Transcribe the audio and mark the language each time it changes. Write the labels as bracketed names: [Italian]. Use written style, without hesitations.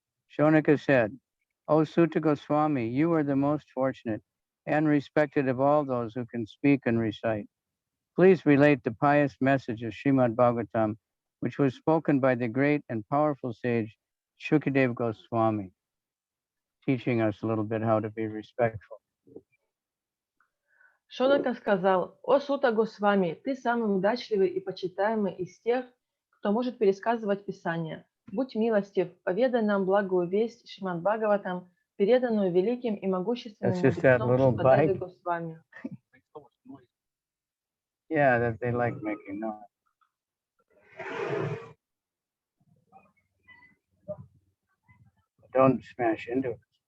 [English] Shaunaka said, O Sutta Goswami, you are the most fortunate and respected of all those who can speak and recite. Please relate the pious message of Srimad Bhagavatam, which was spoken by the great and powerful sage Shukadeva Goswami, teaching us a little bit how to be respectful. [Russian] Шаунака сказал: «О Сута Госвами, ты самый удачливый и почитаемый из тех, кто может пересказывать Писание. Будь милостив, поведай нам благую весть Шримад Бхагаватам, переданную великим и могущественным мудрецом Шукадевой Госвами». [English] Yeah, that they like making noise. Don't smash into it.